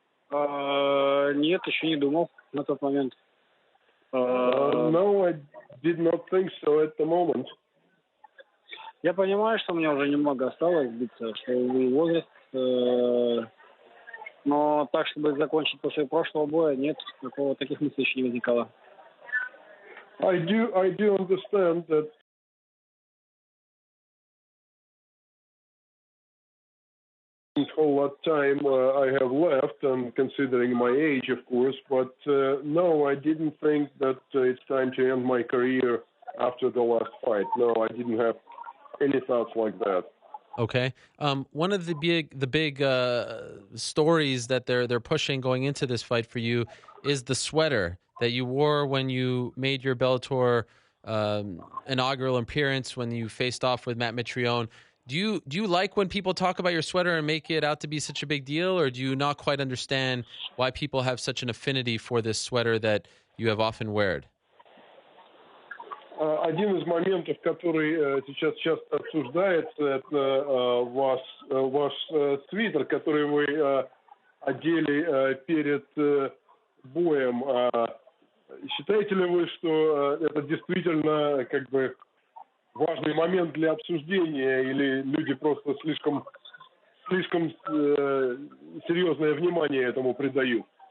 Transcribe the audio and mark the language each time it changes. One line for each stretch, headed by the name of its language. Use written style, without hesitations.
Russian: Нет, еще не думал на тот момент.
English: No, I did not think so at the moment.
Russian: Я понимаю, что у меня уже немного осталось биться, что и возраст, но так, чтобы закончить после прошлого боя, нет, таких мыслей еще не возникало.
English: I do understand that whole lot time I have left, and considering my age, of course, but no, I didn't think that it's time to end my career after the last fight. No, I didn't have any thoughts like that. Okay. One of the big stories that they're pushing going into this fight for you is the sweater that you wore when you made your Bellator inaugural appearance when you faced off with Matt Mitrione. Do you like when people talk about your sweater and make it out to be such a big deal, or do you not quite understand why people have such an affinity for this sweater that you have often worn?
Russian: Один из моментов, который сейчас часто обсуждается, это ваш свитер, который вы одели перед боем. Считаете ли вы, что это действительно как бы важный момент для обсуждения, или люди просто слишком серьезное внимание этому придают?